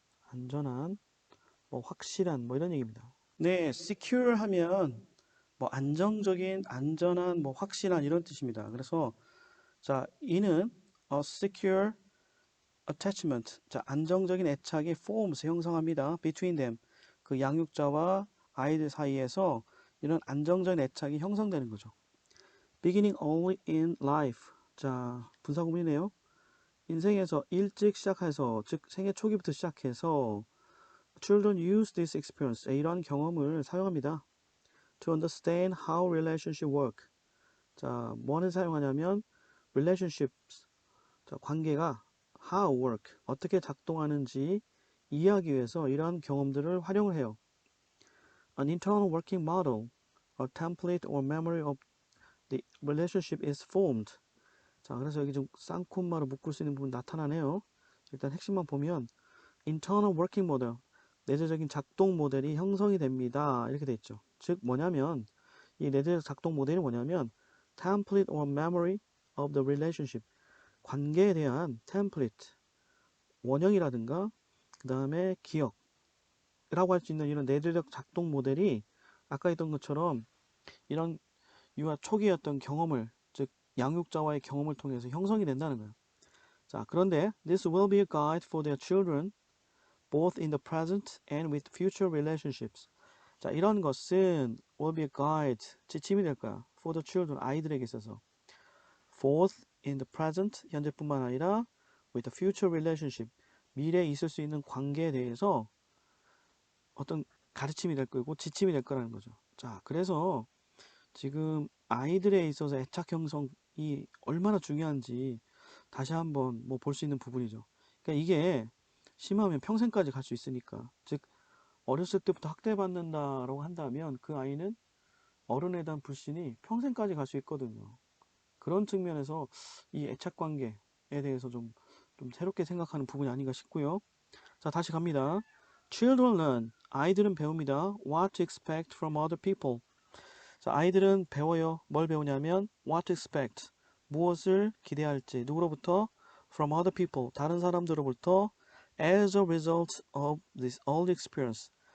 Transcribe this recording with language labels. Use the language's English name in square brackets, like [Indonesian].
[Korean] 안전한, 뭐 확실한, 뭐 이런 얘기입니다. 네, secure 하면 뭐 안정적인, 안전한, 뭐 확실한 이런 뜻입니다. 그래서 자, 이는 [English] a secure attachment, [Korean] 자, 안정적인 애착이 forms 형성합니다. [English] between them, [Korean] 그 양육자와 아이들 사이에서 이런 안정적인 애착이 형성되는 거죠. [English] beginning only in life, [Korean] 자, 분사구문이네요. 인생에서 일찍 시작해서, 즉 생애 초기부터 시작해서 [English] children use this experience, [Korean] 이런 경험을 사용합니다. [English] to understand how relationship work, [Korean] 자, 뭐를 사용하냐면 relationships, 자, 관계가 how work, 어떻게 작동하는지 이해하기 위해서 이러한 경험들을 활용을 해요. [English] An internal working model, a template or memory of the relationship is formed. [Korean] 자, 그래서 여기 좀 쌍콤마로 묶을 수 있는 부분 나타나네요. 일단 핵심만 보면 [English] internal working model, [Korean] 내재적인 작동 모델이 형성이 됩니다. 이렇게 돼 있죠. 즉 뭐냐면 이 내재적 작동 모델이 뭐냐면 [English] template or memory of the relationship, [Korean] 관계에 대한 템플릿, 원형이라든가 그 다음에 기억이라고 할 수 있는 이런 내재적 작동 모델이 아까 했던 것처럼 이런 유아 초기였던 경험을, 즉 양육자와의 경험을 통해서 형성이 된다는 거예요. 자, 그런데 [English] this will be a guide for their children both in the present and with future relationships. [Korean] 자, 이런 것은 [English] will be a guide, [Korean] 지침이 될 거야. [English] for the children, [Korean] 아이들에게 있어서. [English] both in the present, [Korean] 현재뿐만 아니라 [English] with the future relationship, [Korean] 미래에 있을 수 있는 관계에 대해서 어떤 가르침이 될 거고 지침이 될 거라는 거죠. 자, 그래서 지금 아이들에 있어서 애착 형성이 얼마나 중요한지 다시 한번 뭐 볼 수 있는 부분이죠. 그러니까 이게 심하면 평생까지 갈 수 있으니까. 즉 어렸을 때부터 학대받는다라고 한다면 그 아이는 어른에 대한 불신이 평생까지 갈 수 있거든요. 그런 측면에서 이 애착 관계에 대해서 좀 새롭게 생각하는 부분이 아닌가 싶고요. 자, 다시 갑니다. [English] Children learn, [Korean] 아이들은 배웁니다. [English] What to expect from other people. [Korean] 자, 아이들은 배워요. 뭘 배우냐면 [English] what to expect, [Korean] 무엇을 기대할지, 누구로부터? [English] From other people, [Korean] 다른 사람들로부터 [English] as a result of this early experience.